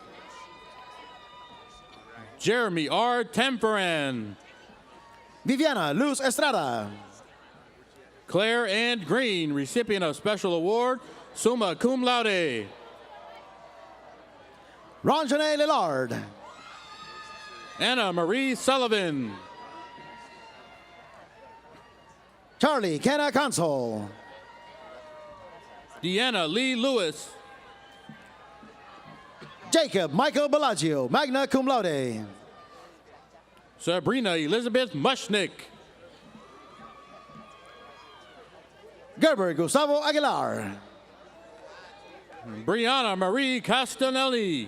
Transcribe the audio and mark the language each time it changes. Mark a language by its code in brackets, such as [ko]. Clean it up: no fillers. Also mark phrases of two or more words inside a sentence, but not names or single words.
[en] Jeremy R. Temperan. Viviana Luz Estrada. Claire Ann Green, recipient of Special Award, [la] summa cum laude. [en] Ronjane Lillard. Anna Marie Sullivan. Charlie Kenna Console. Deanna Lee Lewis. Jacob Michael Bellagio, [la] magna cum laude. [en] Sabrina Elizabeth Mushnick. Gerber Gustavo Aguilar. Brianna Marie Castanelli.